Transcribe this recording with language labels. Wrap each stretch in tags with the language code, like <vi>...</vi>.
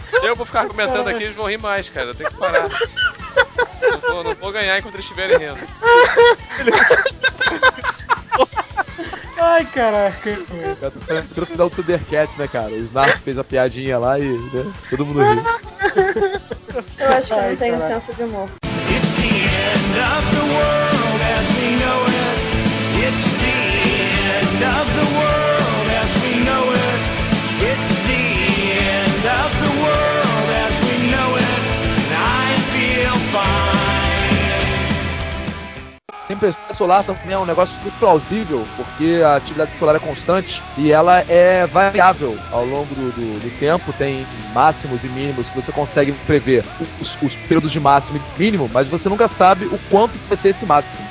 <pt>Eu vou ficar comentando aqui, eles vão rir mais, cara. Eu tenho que parar. Não vou ganhar enquanto eles estiverem rindo. Ai, caraca. Você não fez o Thundercats, né, cara? O Snarf fez a piadinha lá e, né, todo mundo riu. Eu acho que não tenho um senso de humor.</pt> <en>It's the end of the world as we know it. It's the end of the world as we know it. It's the end of the world as we know it. I feel fine.</en> <pt>Tempestade solar também é um negócio muito plausível, porque a atividade solar é constante e ela é variável ao longo do tempo, tem máximos e mínimos que você consegue prever os períodos de máximo e mínimo, mas você nunca sabe o quanto vai ser esse máximo.</pt>